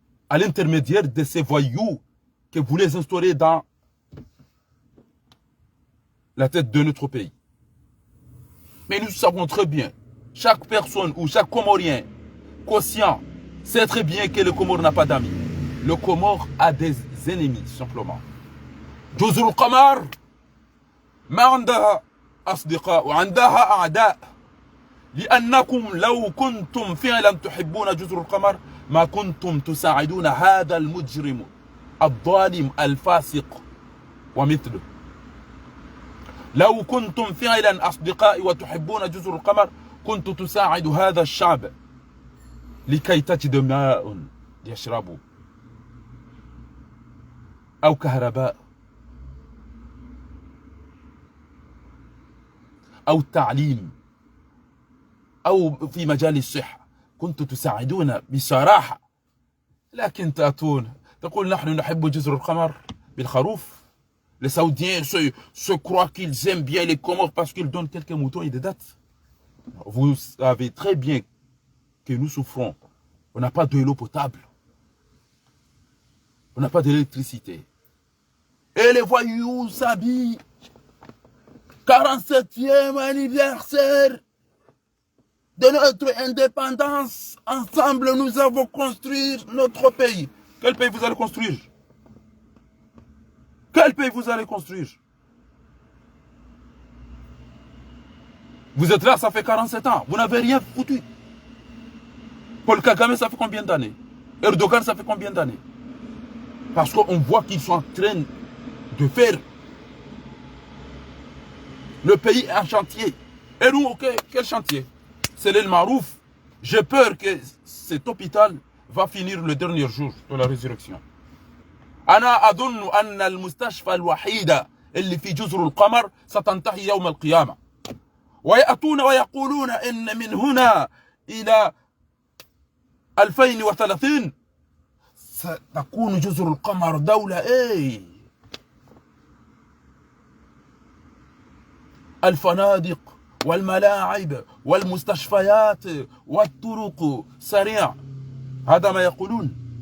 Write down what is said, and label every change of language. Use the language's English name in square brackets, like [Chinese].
[French] à l'intermédiaire de ces voyous que vous les instaurez dans la tête de notre pays. Mais nous savons très bien, chaque personne ou chaque Comorien conscient sait très bien que le Comore n'a pas d'amis. Le Comore a des ennemis, simplement. [Arabic] جزر القمر ما عندها أصدقاء وعندها أعداء لأنكم لو كنتم فعلا تحبون جزر القمر ما كنتم تساعدون هذا المجرم الظالم الفاسق ومثله. لو كنتم فعلا أصدقاء وتحبون جزر القمر كنت تساعد هذا الشعب لكي تجد ماء يشربوا أو كهرباء أو التعليم أو في مجال الصحة. كنت تساعدون بصراحة، لكن تأتون تقول نحن نحب جزر القمر بالخروف. [French] Les Saoudiens se croient qu'ils aiment bien les Comores parce qu'ils donnent quelques moutons et des dattes. Vous savez très bien que nous souffrons. On n'a pas de l'eau potable. On n'a pas d'électricité. Et les voyous s'habillent. 47e anniversaire de notre indépendance. Ensemble, nous avons construit notre pays. Quel pays vous allez construire? Quel pays vous allez construire? Vous êtes là, ça fait 47 ans. Vous n'avez rien foutu. Paul Kagame, ça fait combien d'années? Erdogan, ça fait combien d'années? Parce qu'on voit qu'ils sont en train de faire le pays en chantier. Et nous, ok, quel chantier? C'est l'El Marouf. J'ai peur que cet hôpital va finir le dernier jour de la résurrection. [Arabic] أنا أظن أن المستشفى الوحيدة اللي في جزر القمر ستنتهي يوم القيامة. ويأتون ويقولون إن من هنا إلى 2030 ستكون جزر القمر دولة الفنادق والملاعب والمستشفيات والطرق سريع. هذا ما يقولون.